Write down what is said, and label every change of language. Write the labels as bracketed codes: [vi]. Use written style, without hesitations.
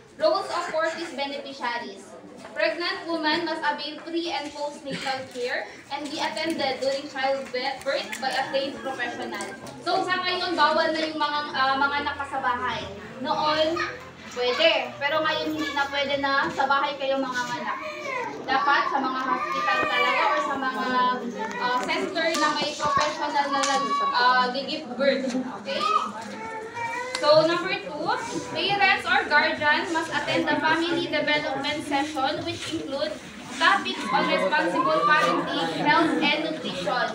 [en] Roles of Fortis beneficiaries. Pregnant woman must avail pre- and postnatal care and be attended during childbirth by a trained professional. [tl] So sa ngayon, bawal na yung mga nakasabahay. Noon, pwede. Pero ngayon hindi na pwede na sa bahay kayo mga anak. Dapat sa mga hospital talaga or sa mga center na may professional na nag-give birth. Okay? [en] So, number 2, parents or guardians must attend the family development session which include topics on responsible parenting, health, and nutrition.